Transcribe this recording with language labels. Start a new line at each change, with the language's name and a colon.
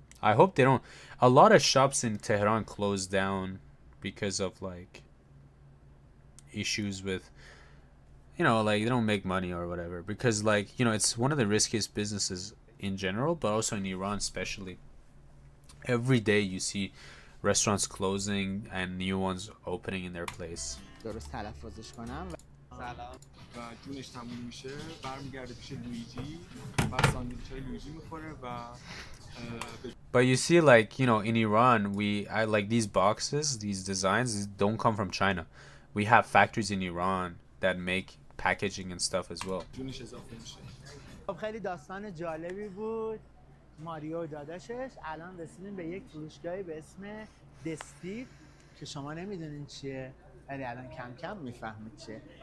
English: I hope they don't. A lot of shops in Tehran closed down because of like issues with, you know, like they don't make money or whatever. Because like, you know, it's one of the riskiest businesses in general, but also in Iran especially. Every day you see restaurants closing and new ones opening in their place.
Persian: درست تلفظش کنم سلام و جونش تموم میشه برمیگرده پیش لویجی و ساندویچ‌های لویجی میخوره و
English: But you see, like, you know, in Iran, I like these boxes, these designs don't come from China. We have factories in Iran that make packaging and stuff as well.
Persian: جونش اضافه میشه. خب خیلی داستان جالبی بود. ماریو داداشش. الان رسیدیم به یک فروشگاهی به اسم دستیو که شما نمیدونین چیه، ولی الان کم کم میفهمید چیه.